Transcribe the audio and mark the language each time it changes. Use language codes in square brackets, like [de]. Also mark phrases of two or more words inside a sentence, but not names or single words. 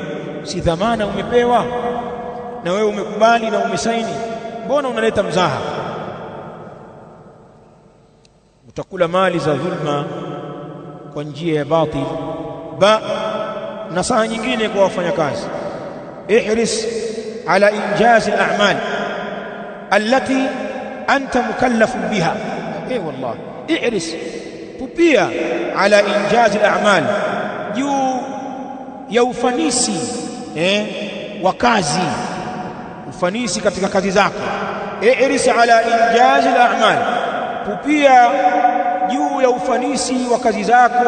[sw] Si dhamana umepewa na wewe umekubali na umesaini, mbona unaleta mzaha? Utakula mali za dhulma kwa njia ya batil. Nasaha nyingine kwa wafanyakazi, [ar] احرص على إنجاز الأعمال التي أنت مكلف بها. والله احرص, [sw] pupia [ar] على إنجاز الأعمال, [sw] juu ya ufanisi wa kazi, ufanisi katika kazi zako. [ar] احرص على إنجاز الأعمال, [sw] pupia juu ya ufanisi wa kazi zako.